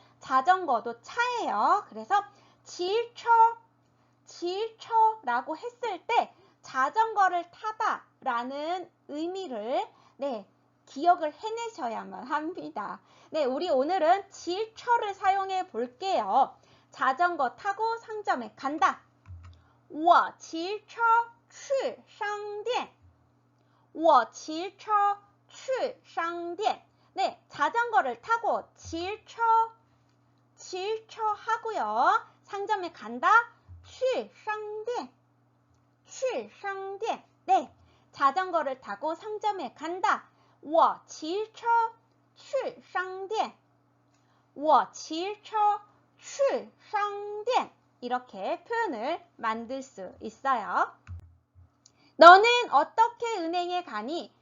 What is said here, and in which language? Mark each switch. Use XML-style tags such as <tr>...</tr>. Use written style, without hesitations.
<ko>자전거도 차예요. 그래서 骑车 라고 했을 때 자전거를 타다 라는 의미를 네, 기억을 해내셔야만 합니다. 네, 우리 오늘은 骑车를 사용해 볼게요. 자전거 타고 상점에 간다.</ko> <zh>我骑车去商店我骑车去商店</zh> <ko>네, 자전거를 타고 骑车 하고요. 상점에 간다. 去商店</ko> <zh>去商店.</zh> <ko>네, 자전거를 타고 상점에 간다.</ko> <zh>我骑车去商店.我骑车去商店.</zh> <ko>이렇게 표현을 만들 수 있어요. 너는 어떻게 은행에 가니?</ko>